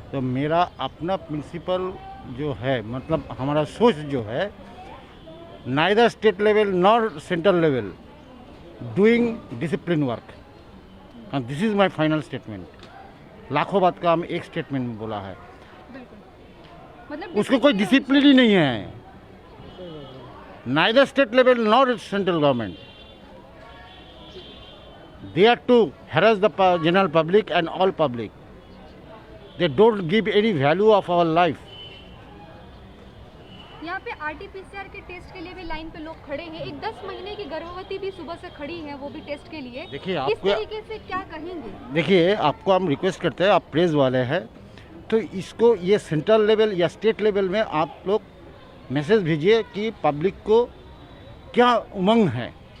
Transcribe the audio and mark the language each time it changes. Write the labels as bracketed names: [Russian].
[Hindi] तो मेरा अपना [English] principle [Hindi] जो है, मतलब हमारा सोच जो है, [English] Neither state level nor central level doing discipline work, and this is my final statement. [Hindi] लाखों बात का हम एक स्टेटमेंट में बोला है। मतलब उसको कोई डिसिप्लिन ही नहीं है, [English] Neither state level nor central government. They are to harass the general public and all public. They don't give any value of our life. [Hindi] यहाँ पे RT-PCR के टेस्ट के लिए भी लाइन पे लोग खड़े हैं। एक 10 महीने की गर्भवती भी सुबह से खड़ी है, वो भी टेस्ट के लिए। देखिए इस आपको, तरीके से क्या कहेंगे? देखिए आपको हम रिक्वेस्ट करते हैं, आप प्रेस वाले हैं, तो इसको ये सेंट्रल लेवल या स्टेट लेवल में आप लोग मैसेज भेजिए कि पब्लिक को क्या उमंग है,